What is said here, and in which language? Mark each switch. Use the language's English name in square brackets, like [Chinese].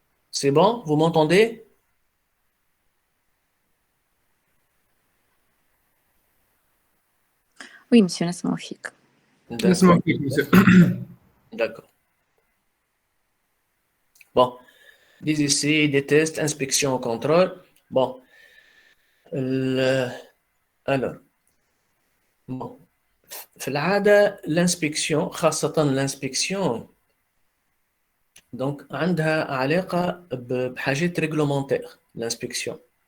[French] C'est bon? Vous m'entendez? Oui, monsieur, [Arabic] نسمع فيك. نسمع فيك monsieur. [French] D'accord. Bon, des essais, des tests, inspection, contrôle. Bon, alors, bon, [Arabic] في العادة [French] l'inspection [Arabic] خاصة [French] l'inspection donc [Arabic] عندها علاقة بحاجات [French] réglementaires l'inspection.